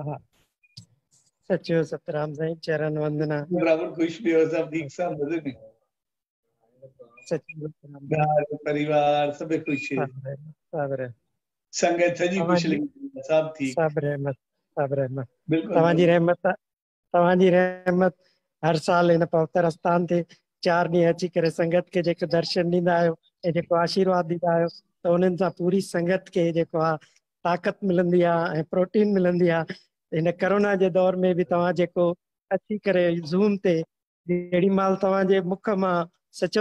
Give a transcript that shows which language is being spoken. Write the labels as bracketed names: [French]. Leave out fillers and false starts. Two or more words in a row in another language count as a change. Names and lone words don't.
[Sindhi] सचो सतराम साईं चरण वंदना बराबर खुश पियो सब ठीक सब मजे में सचो सतराम घर परिवार सब खुश सब संगत सजी खुश लगी सब ठीक सब रहमत बिल्कुल तव्हांजी रहमत हर साल इन पवित्र स्थान ते 4 ॾींहं अची करे संगत के जेको दर्शन ॾींदा आहियो ऐं जेको आशीर्वाद ॾींदा आहियो त उन्हनि सां पूरी संगत के जेको आहे ताक़त मिलंदी आहे ऐं प्रोटीन मिलंदी आहे इन कोरोना जे दौर में बि तव्हां जेको अची करे ज़ूम ते जेॾी महिल तव्हांजे मुख मां सचो